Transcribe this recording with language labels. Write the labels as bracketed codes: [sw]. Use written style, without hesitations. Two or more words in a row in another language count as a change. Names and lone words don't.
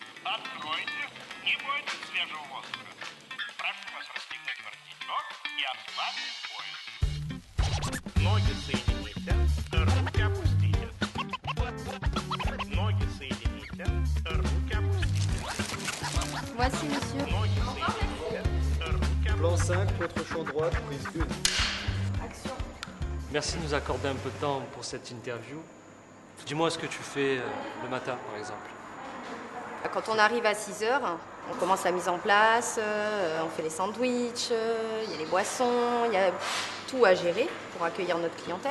[ru] Откройте, не бойтесь свежего воздуха. Прошу вас расстегнуть воротничок и ослабить пояс. Ноги соедините, руки опустите. Ноги соедините, руки опустите. [fr] Voici, monsieur. [ru] Ноги соедините, руки опустите. [fr] Plan 5, contre-champ droite, prise 1. Merci de nous accorder un peu de temps pour cette interview. Dis-moi ce que tu fais le matin, par exemple. Quand on arrive à 6 heures, on commence la mise en place, on fait les sandwichs, il y a les boissons, il y a tout à gérer pour accueillir notre clientèle.